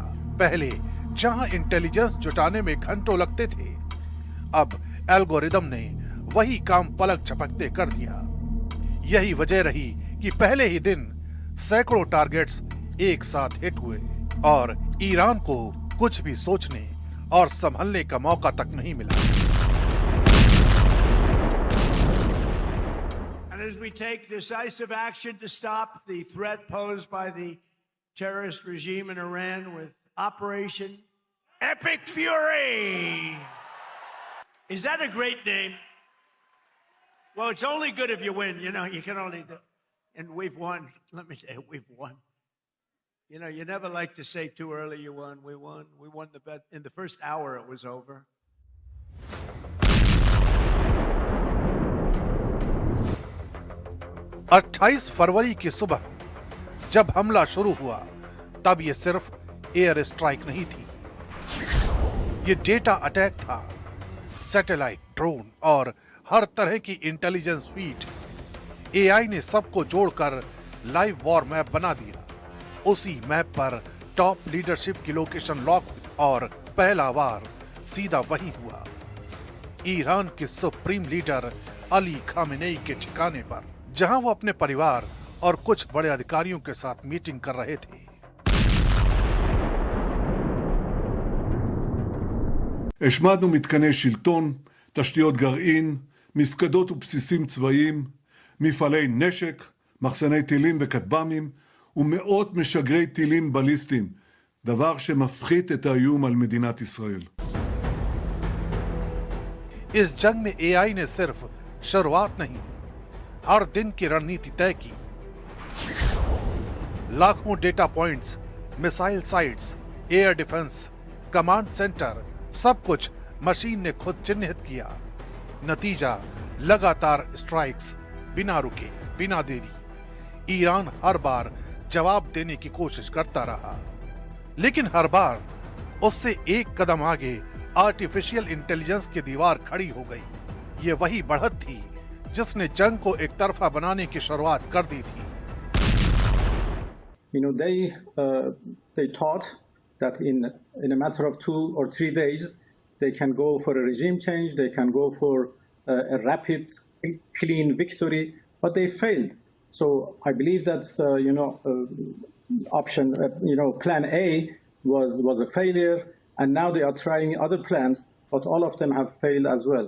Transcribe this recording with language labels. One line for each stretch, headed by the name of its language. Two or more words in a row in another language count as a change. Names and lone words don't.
Hindi: पहले जहां इंटेलिजेंस जुटाने में घंटों लगते थे, अब एल्गोरिदम ने वही काम पलक झपकते कर दिया। यही वजह रही कि पहले ही दिन सैकड़ों टारगेट्स एक साथ हिट हुए और ईरान को कुछ भी सोचने और संभलने का मौका तक नहीं मिला।
English: And as we take decisive action to stop the threat posed by the terrorist regime in Iran with Operation Epic Fury. Is that a great name? Well, it's only good if you win. You know, you can only do. And we've won. Let me tell you, we've won. You know, you never like to say too early you won. We won. We won the bet. In the first hour, it was over.
Hindi: अट्ठाईस फरवरी की सुबह जब हमला शुरू हुआ, तब यह सिर्फ
English: air strike
Hindi: नहीं थी, ये
English: data attack
Hindi: था।
English: satellite, drone
Hindi: और हर तरह की
English: intelligence feed,
Hindi: एआई ने सबको जोड़कर
English: live war map
Hindi: बना दिया। उसी मैप पर
English: top leadership
Hindi: की लोकेशन लॉक हुई और पहला वार सीधा वही हुआ, ईरान के सुप्रीम लीडर अली खामेनेई के ठिकाने पर, जहां वो अपने परिवार और कुछ बड़े अधिकारियों के साथ मीटिंग कर रहे थे।
Hebrew: השמדנו מתקני שלטון, תשתיות גרעין, מפקדות ובסיסים צבאיים, מפעלי נשק, מחסני טילים וכטב"מים ומאות משגרי טילים בליסטיים, דבר שמפחית את האיום על מדינת ישראל.
Hindi: इस जंग में एआई ने सिर्फ शुरुआत नहीं, हर दिन की रणनीति तय की। लाखों
English: data points, missile sites, air defense, command center,
Hindi: सब कुछ मशीन ने खुद चिन्हित किया। नतीजा लगातार स्ट्राइक्स, बिना रुके, बिना देरी। ईरान हर बार जवाब देने की कोशिश करता रहा, लेकिन हर बार उससे एक कदम आगे
English: artificial intelligence
Hindi: की दीवार खड़ी हो गई। ये वही बढ़त थी जिसने जंग को एक तरफा बनाने की शुरुआत कर दी थी।
English: You know, they thought that in a matter of 2 or 3 days, they can go for a regime change, they can go for a rapid, clean victory, but they failed. So I believe that option, plan A was a failure, and now they are trying other plans, but all of them have failed as well.